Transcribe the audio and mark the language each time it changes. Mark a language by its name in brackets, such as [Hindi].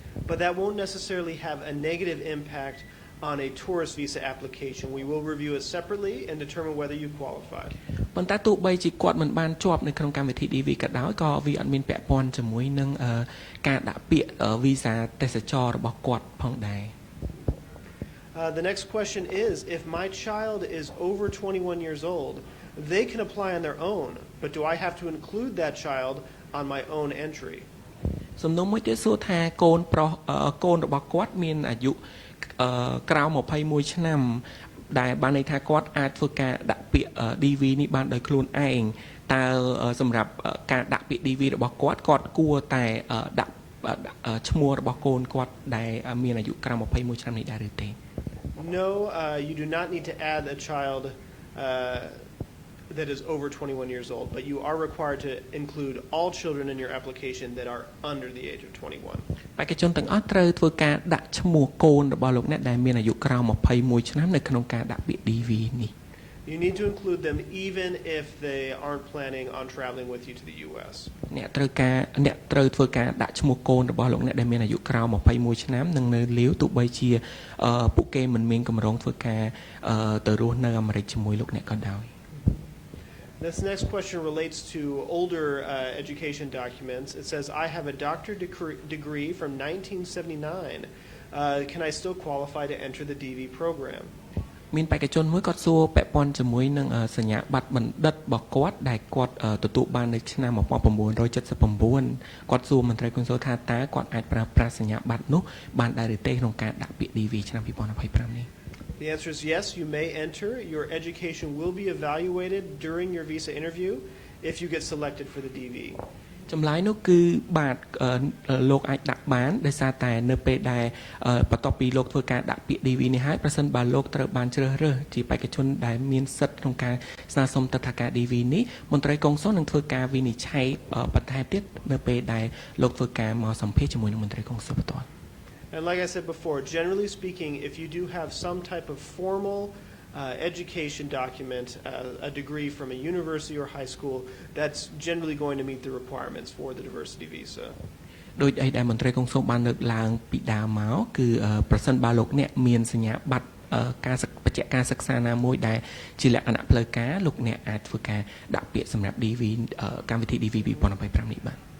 [English] but that won't necessarily have a negative impact on a tourist visa application. We will review it separately and determine whether you qualify. [Khmer] ប៉ុន្តែទោះបីជាគាត់មិនបានជាប់នៅក្នុងកម្មវិធី DV ក៏ដោយក៏វាអត់មានពាក់ព័ន្ធជាមួយនឹងការដាក់ពាក្យ visa ទេសចររបស់គាត់ផងដែរ [English] The next question is, if my child is over 21 years old, they can apply on their own, but do I have to include that child on my own entry? [Khmer] សំណួរមួយទៀតសួរថាកូនប្រុសកូនរបស់គាត់មានអាយុក្រៅ21ឆ្នាំដែលបានន័យថាគាត់អាចធ្វើការដាក់ពាក្យ DV នេះបានដោយខ្លួនឯងតើសម្រាប់ការដាក់ពាក្យ DV របស់គាត់គួរតែដាក់ឈ្មោះរបស់កូនគាត់ដែលមានអាយុក្រៅ21ឆ្នាំនេះដែរឬទេ [English] No, you do not need to add a child that is over 21 years old, but you are required to include all children in your application that are under the age of 21. [Khmer] បេក្ខជនទាំងអស់ត្រូវធ្វើការដាក់ឈ្មោះកូនរបស់លោកអ្នកដែលមានអាយុក្រៅ21ឆ្នាំនៅក្នុងការដាក់ពាក្យ DV នេះ [English] You need to include them even if they aren't planning on traveling with you to the US. [Khmer] អ្នកត្រូវធ្វើការដាក់ឈ្មោះកូនរបស់លោកអ្នកដែលមានអាយុក្រៅ21ឆ្នាំនិងនៅលាវទោះបីជាពួកគេមិនមានកម្រងធ្វើការទៅរស់នៅអាមេរិកជាមួយលោកអ្នកក៏ដោយ [English] This next question relates to older education documents. It says, I have a doctorate degree from 1979. Can I still qualify to enter the DV program? [Khmer] មានបេក្ខជនមួយគាត់សួរពាក់ព័ន្ធជាមួយនឹងសញ្ញាបត្របណ្ឌិតរបស់គាត់ដែលគាត់ទទួលបាននៅឆ្នាំ1979គាត់សួរមន្ត្រីកុងស៊ុលថាតើគាត់អាចប្រើប្រាស់សញ្ញាបត្រនោះបានដែរឬទេក្នុងការដាក់ពាក្យ DV ឆ្នាំ2025នេះ [English] The answer is yes, you may enter. Your education will be evaluated during your visa interview if you get selected for the DV. [Khmer] ចម្លើយនោះគឺបាទលោកអាចដាក់បានដោយសារតែនៅពេលដែលបន្ទាប់ពីលោកធ្វើការដាក់ពាក្យ DV នេះហើយប្រសិនបើលោកត្រូវបានជ្រើសរើសជាបេក្ខជនដែលមានសិទ្ធិក្នុងការស្នើសុំទិដ្ឋាការ DV នេះមន្ត្រីកុងស៊ុលនឹងធ្វើការវិនិច្ឆ័យបន្ថែមទៀតនៅពេលដែលលោកធ្វើការមកសម្ភាសជាមួយនឹងមន្ត្រីកុងស៊ុលផ្ទាល់ [English] And like I said before, generally speaking, if you do have some type of formal education document, a degree from a university or high school, that's generally going to meet the requirements for the diversity visa. [Khmer] ដោយដែលមន្ត្រីកុងស៊ុលបានលើកឡើងពីដើមមកគឺប្រសិនបើលោកអ្នកមានសញ្ញាបត្រការបច្ចេកការសិក្សាណាមួយដែលជាលក្ខណៈផ្លូវការលោកអ្នកអាចធ្វើការដាក់ពាក្យសម្រាប់ DV កម្មវិធី DV 2025នេះបាទ